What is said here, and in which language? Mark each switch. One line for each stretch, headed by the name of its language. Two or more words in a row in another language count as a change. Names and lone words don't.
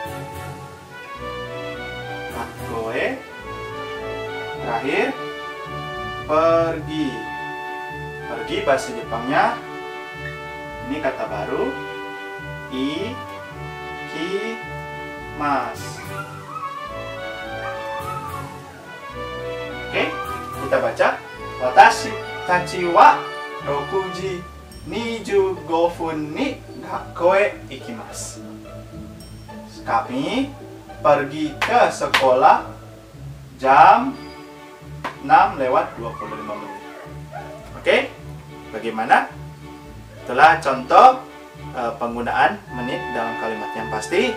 Indonesian: Gakkoe. Terakhir, pergi. Pergi bahasa Jepangnya, ini kata baru, ikimasu. Oke, kita baca.
Japanese: 私たちは 6:25 分に学校へ行きます.
Indonesian: Kami pergi ke sekolah jam 6:25 menit. Oke, bagaimana? Itulah contoh penggunaan menit dalam kalimat yang pasti.